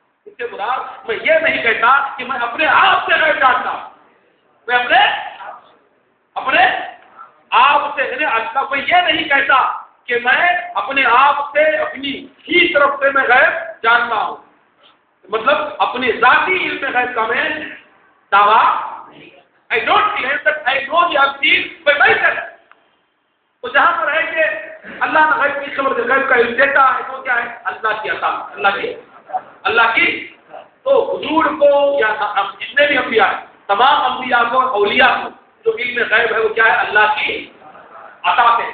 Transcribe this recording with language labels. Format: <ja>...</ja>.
<ur>اس سے مراد میں یہ نہیں کہتا کہ میں اپنے آپ سے غیب جانتا ہوں. میں اپنے آپ سے اللہ میں یہ نہیں کہتا کہ میں اپنے آپ سے اپنی ہی طرف سے میں غیب جانتا ہوں. مطلب اپنے ذاتی علم غیب کا میں دعویٰ</ur> <en>I don't claim that I know the unseen by myself.</en> <ur>تو جہاں پر ہے کہ اللہ نے غیب کی خبر غیب کا علم دیتا ہے تو کیا ہے, اللہ کی عطا, اللہ کی. تو حضور کو یا جتنے بھی انبیاء ہیں, تمام انبیاء کو اولیاء کو جو علم غیب ہے وہ کیا ہے, اللہ کی عطا ہے.</ur>